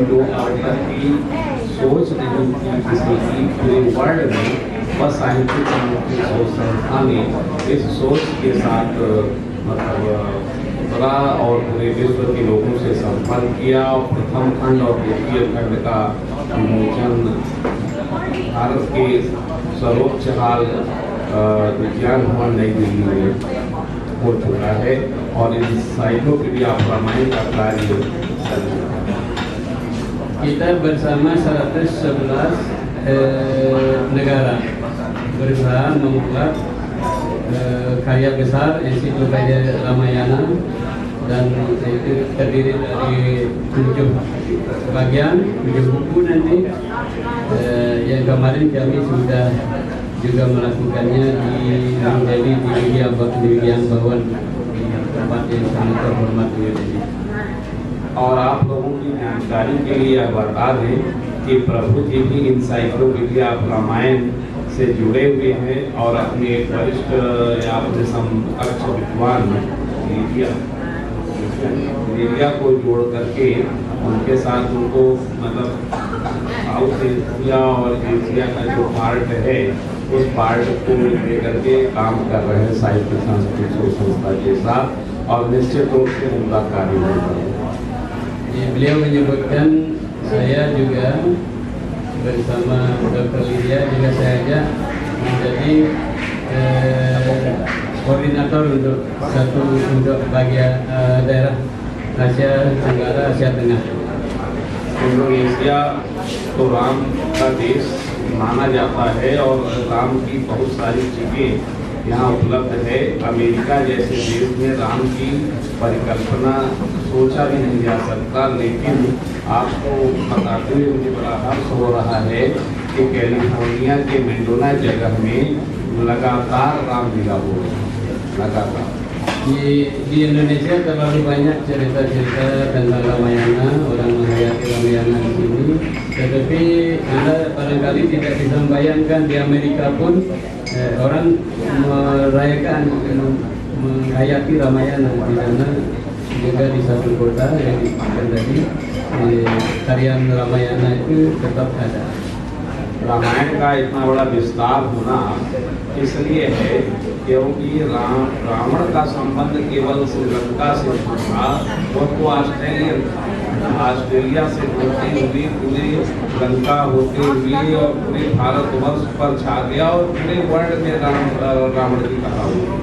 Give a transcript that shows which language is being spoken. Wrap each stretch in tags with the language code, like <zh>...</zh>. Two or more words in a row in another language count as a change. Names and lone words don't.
<hi>जो अब तक की सोच नहीं थी किसी की पूरे वर्ल्ड में, बस साहित्यिक सांस्कृतिक शोध संस्था ने इस सोच के साथ मतलब बड़ा और पूरे विश्व के लोगों से संपर्क किया और प्रथम खंड और द्वितीय खंड का विमोचन भारत के सर्वोच्च हाल विज्ञान भवन नई दिल्ली में हो चुका है और इंसाइक्लोपीडिया ऑफ रामायण का कार्य चल रहा है।</hi> <id>Kita bersama 111 negara berusaha membuat karya besar ensiklopedia Ramayana, dan itu terdiri dari 7 bagian, 7 buku nanti. Yang kemarin kami sudah juga melakukannya di Delhi, di Vigian Bhawan, di tempat yang sangat terhormat di Delhi.</id> <hi>और आप लोगों की जानकारी के लिए यह बता दें कि प्रभु जी भी इंसाइक्लोपीडिया ऑफ रामायण से जुड़े हुए हैं और अपने एक वरिष्ठ या अपने समकक्ष विद्वान लीडिया को जोड़ करके उनके साथ उनको मतलब साउथ एशिया और एशिया का जो पार्ट है उस पार्ट को लेकर के काम कर रहे हैं साहित्य सांस्कृतिक संस्था के साथ, और निश्चित रूप से उनका कार्य हो रहा है।</hi> <id>Beliau menyebutkan saya juga bersama Dr. Lydia juga saya ajak menjadi koordinator untuk bagian daerah Asia Tenggara, Asia Tengah.</id> <hi>इंडोनेशिया तो राम का देश माना जाता है और राम की बहुत सारी चीज़ें यहाँ उपलब्ध है। अमेरिका जैसे देश में राम की परिकल्पना सोचा भी नहीं जा सकता, लेकिन आपको बताते हुए मुझे बड़ा हर्ष हो रहा है कि कैलिफोर्निया के मेंडोना जगह में लगातार रामलीला हो रही है, लगातार।</hi> <id>Di Indonesia terlalu banyak cerita-cerita tentang Ramayana, orang menghayati Ramayana di sini. Tetapi Anda barangkali tidak bisa membayangkan di Amerika pun orang merayakan, menghayati Ramayana di sana. Juga di satu kota yang disebutkan tadi, tarian Ramayana itu tetap ada.</id> <hi>रामायण का इतना बड़ा विस्तार होना इसलिए है क्योंकि रावण का संबंध केवल श्रीलंका से था, वो तो ऑस्ट्रेलिया से होते हुए पूरे लंका होते हुए और पूरे भारतवर्ष पर छा गया और पूरे वर्ल्ड में रावण की कथा हुई।</hi>